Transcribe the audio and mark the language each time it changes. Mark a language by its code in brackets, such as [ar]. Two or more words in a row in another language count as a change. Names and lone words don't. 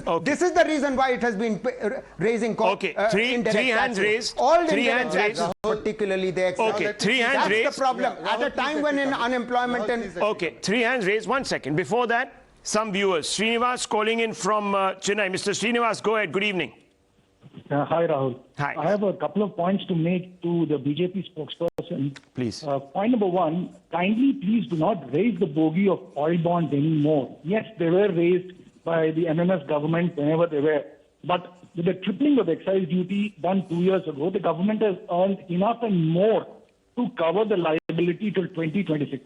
[en] This is the reason why it has been raising three hands raised. All three hands raised. Particularly the excess. Three hands raised. That's the problem. At a time when unemployment and... three hands raised. 1 second. Before that, some viewers. Srinivas calling in from Chennai. Mr. Srinivas, go ahead. Good evening. Hi, Rahul. Hi. I have a couple of points to make to the BJP spokesperson. Please. Point number one, kindly please do not raise the bogey of oil bonds anymore. Yes, they were raised by the MMS government whenever they were. But with the tripling of excise duty done 2 years ago, the government has earned enough and more to cover the liability till 2026.